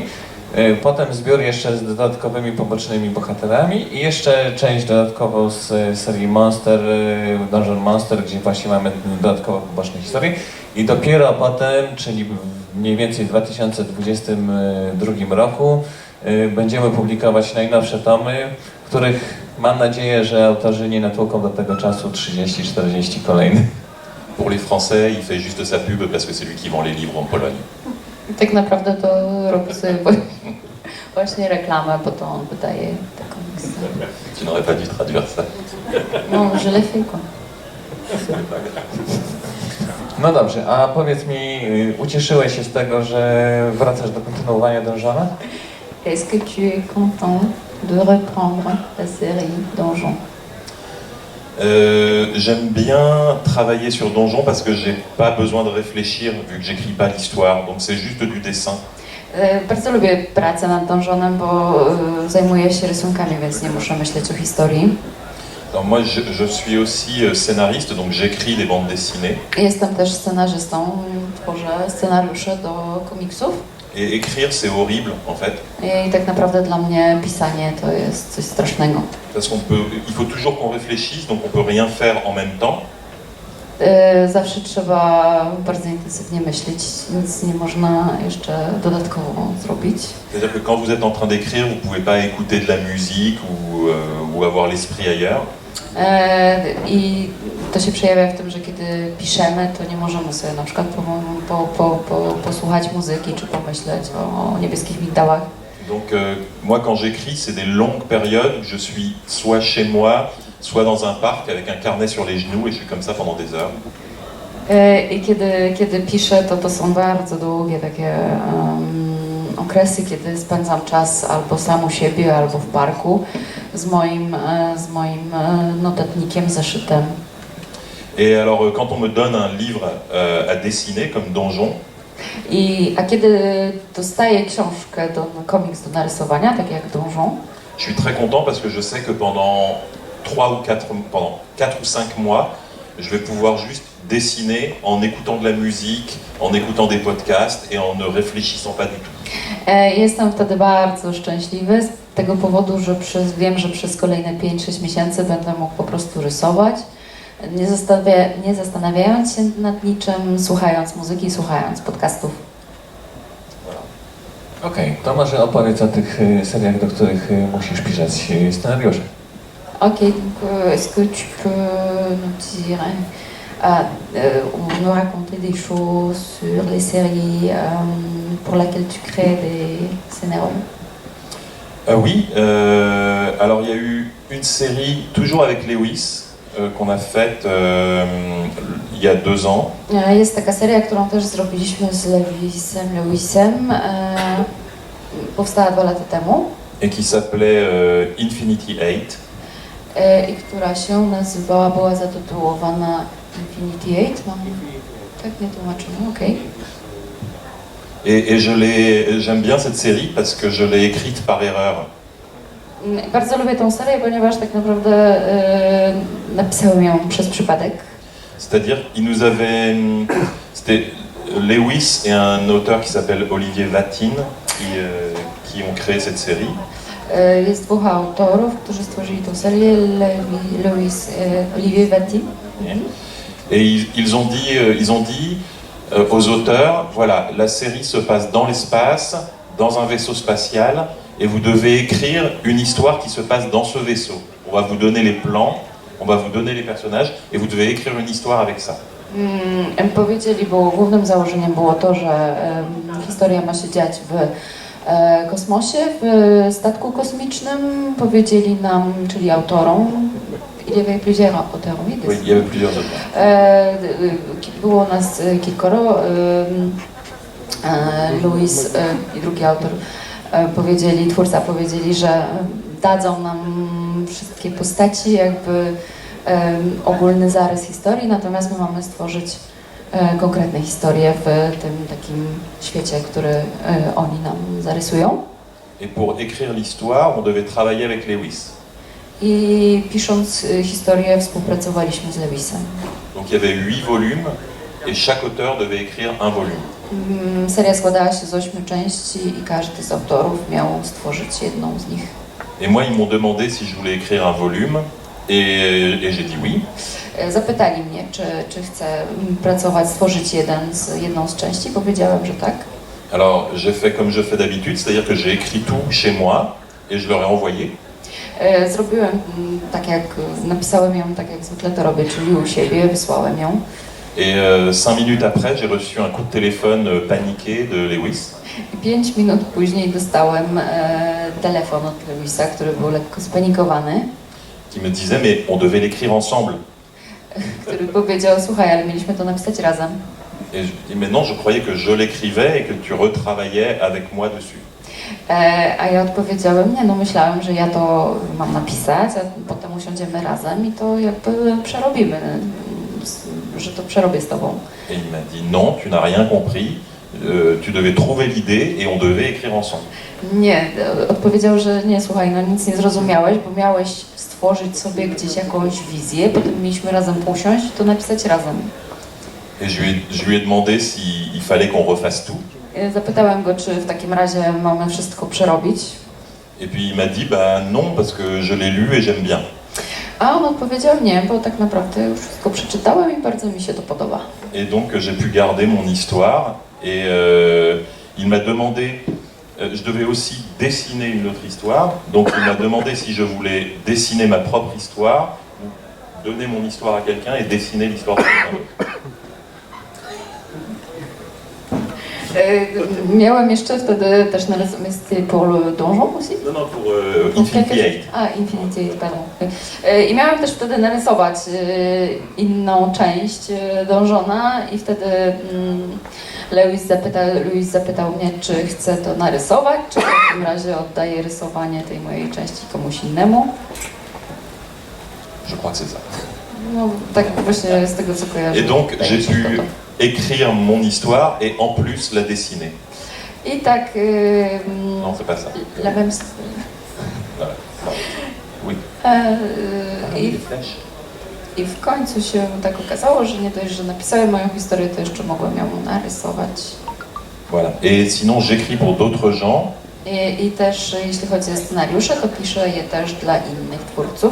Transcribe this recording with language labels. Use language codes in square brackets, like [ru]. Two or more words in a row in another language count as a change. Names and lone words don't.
[pl] Potem zbiór jeszcze z dodatkowymi pobocznymi bohaterami i jeszcze część dodatkowo z serii Monster, Donjon Monster, gdzie właśnie mamy dodatkowo poboczne historie. I dopiero potem, czyli mniej więcej w 2022 roku, będziemy publikować najnowsze tomy, których mam nadzieję, że autorzy nie natłuką do tego czasu 30-40 kolejnych. [fr] Pour les Français, il fait juste sa pub parce que c'est lui qui vend les livres en Pologne. [pl] I tak naprawdę to robi sobie właśnie reklamę, bo to on wydaje te komiksy. [fr] Tu n'aurais pas dû traduire ça. No, je l'ai fait, quoi. [pl] No dobrze, a powiedz mi, ucieszyłeś się z tego, że wracasz do kontynuowania Donjona? [fr] Est-ce que tu es content de reprendre la série Donjon? J'aime bien travailler sur Donjon parce que j'ai pas besoin de réfléchir vu que j'écris pas l'histoire, donc c'est juste du dessin. [pl] Bardzo lubię pracę nad Donjonem, bo zajmuję się rysunkami, więc nie muszę myśleć o historii. [fr] Alors moi je suis aussi scénariste, donc j'écris des bandes dessinées. [pl] Jestem też scenarzystą, tworzę scenariusze do komiksów. [fr] Et écrire c'est horrible en fait. [pl] I tak naprawdę dla mnie pisanie to jest coś strasznego. [fr] Parce il faut toujours qu'on réfléchisse, donc on peut rien faire en même temps. [pl] Zawsze trzeba bardzo intensywnie myśleć, nic nie można jeszcze dodatkowo zrobić. [fr] C'est-à-dire que quand vous êtes en train d'écrire, vous pouvez pas écouter de la musique ou avoir l'esprit ailleurs. [pl] I to się przejawia w tym, że kiedy piszemy, to nie możemy sobie na przykład posłuchać muzyki czy pomyśleć o niebieskich migdałach. [fr] Donc moi quand j'écris, c'est des longues périodes où je suis soit chez moi, soit dans un parc avec un carnet sur les genoux et je suis comme ça pendant des heures. [pl] I kiedy piszę, to są bardzo długie takie okresy, kiedy spędzam czas albo sam u siebie, albo w parku z moim notatnikiem, zeszytem. [fr] Et alors quand on me donne un livre à dessiner comme Donjon, [pl] A kiedy dostaję książkę, komiks do narysowania, tak jak Donjon, [fr] je suis très content parce que je sais que pendant 4 ou 5 mois, je vais pouvoir juste dessiner en écoutant de la musique, en écoutant des podcasts et en ne réfléchissant pas du tout. [pl] Jestem wtedy bardzo szczęśliwy z tego powodu, że wiem, że przez kolejne 5-6 miesięcy będę mógł po prostu rysować, nie zastanawiając się nad niczym, słuchając muzyki, słuchając podcastów. Okej, to może opowiedz o tych seriach, do których musisz pisać scenariusze. [fr] Ok, donc est-ce que tu peux nous dire, nous raconter des choses sur les séries pour lesquelles tu crées des scénarios? Oui, alors il y a eu une série, toujours avec Lewis, qu'on a faite il y a 2 ans. [pl] Jest taka seria, którą też zrobiliśmy z Lewisem. Powstała 2 lata temu [fr] Et qui s'appelait Infinity 8. [pl] i która się nazywała, była zatytułowana Infinity 8. Tak nie tłumaczymy, okej. [fr] Et j'aime bien cette série parce que je l'ai écrite par erreur. [pl] Bardzo lubię tą serię, ponieważ tak naprawdę napisałem ją przez przypadek. [fr] C'est-à-dire, c'était Lewis et un auteur qui s'appelle Olivier Vatine qui ont créé cette série. [pl] Jest 2 autorów, którzy stworzyli tą serię, Olivier Vatine. [fr] Et ils ont dit aux auteurs, voilà, la série se passe dans l'espace, dans un vaisseau spatial, et vous devez écrire une histoire qui se passe dans ce vaisseau. On va vous donner les plans, on va vous donner les personnages, et vous devez écrire une histoire avec ça. [pl] Powiedzieli, bo głównym założeniem było to, że historia ma się dziać w kosmosie, w statku kosmicznym. Powiedzieli nam, czyli autorom, [fr] il y avait plusieurs auteurs, oui, Oui, il y avait plusieurs auteurs. [pl] Było nas kilkoro, Louis i drugi autor twórca powiedzieli, że dadzą nam wszystkie postaci, jakby ogólny zarys historii, natomiast my mamy stworzyć konkretne historie w tym takim świecie, który oni nam zarysują. [fr] Et pour écrire l'histoire, on devait travailler avec Lewis. [pl] I pisząc historię współpracowaliśmy z Lewisem. [fr] Donc il y avait 8 volumes et chaque auteur devait écrire un volume. [pl] Seria składała się z 8 części i każdy z autorów miał stworzyć jedną z nich. [fr] Et moi, ils m'ont demandé si je voulais écrire un volume et j'ai dit oui. [pl] Zapytali mnie, czy chcę pracować, stworzyć jedną z części. Powiedziałem, że tak. [fr] Alors j'ai fait comme je fais d'habitude, c'est-à-dire que j'ai écrit tout chez moi et je leur ai envoyé. [pl] Zrobiłem tak jak, napisałem ją tak jak zwykle to robię, czyli u siebie, wysłałem ją. [fr] Et 5 minutes après, j'ai reçu un coup de téléphone paniqué de Lewis. [pl] 5 minut później dostałem telefon od Lewisa, który był lekko spanikowany. [fr] Qui me disait mais on devait l'écrire ensemble. [pl] Który powiedział, słuchaj, ale mieliśmy to napisać razem. [fr] Et je dis mais non, je croyais que je l'écrivais et que tu retravaillais avec moi dessus. [pl] A ja odpowiedziałem, nie, no myślałem, że ja to mam napisać, a potem usiądziemy razem i to jakby przerobimy, że to przerobię z tobą. [fr] Et il m'a dit non, tu n'as rien compris, tu devais trouver l'idée et on devait écrire ensemble. [pl] Nie, odpowiedział, że nie, słuchaj, no nic nie zrozumiałeś, bo miałeś stworzyć sobie gdzieś jakąś wizję, potem mieliśmy razem usiąść i to napisać razem. [fr] Et je lui ai demandé s'il fallait qu'on refasse tout. [pl] Zapytałem go, czy w takim razie mamy wszystko przerobić. [fr] Et puis il m'a dit bah non parce que je l'ai lu et j'aime bien. [pl] A on odpowiedział nie, bo tak naprawdę już wszystko przeczytałem i bardzo mi się to podoba. [fr] Et donc j'ai pu garder mon histoire et il m'a demandé, je devais aussi dessiner une autre histoire, donc il m'a demandé si je voulais dessiner ma propre histoire ou donner mon histoire à quelqu'un et dessiner l'histoire de quelqu'un d'autre. [pl] Miałem jeszcze wtedy też narysować [fr] pour le donjon aussi? Non, non, pour Infinity 8. A, Infinity 8, pardon. [pl] I miałem też wtedy narysować inną część donżona i wtedy Louis zapytał mnie, czy chcę to narysować, czy w takim razie oddaję rysowanie tej mojej części komuś innemu. [fr] Je crois que c'est ça. [pl] No, tak właśnie z tego co kojarzę. [fr] Et donc j'ai pu écrire mon histoire et en plus la dessiner. [pl] I tak... [fr] Non, c'est pas ça. La même... Voilà. Oui. [pl] I w końcu się tak okazało, że nie dość, że napisałem moją historię, to jeszcze mogłem ją narysować. [fr] Voilà. Et sinon, j'écris pour d'autres gens. [pl] I też jeśli chodzi o scenariusze, to piszę je też dla innych twórców.